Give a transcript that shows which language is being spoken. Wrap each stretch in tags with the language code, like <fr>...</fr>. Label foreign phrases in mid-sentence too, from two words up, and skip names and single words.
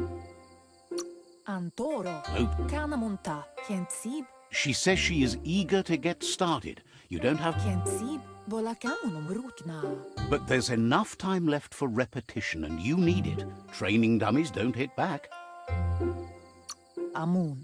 <en>Antoro. Oh. Kanamunta. Kensib. She says she is eager to get started. You don't have... Kensib. Bolakamunum rutna. But there's enough time left for repetition, and you need it. Training dummies don't hit back. Amun.</en>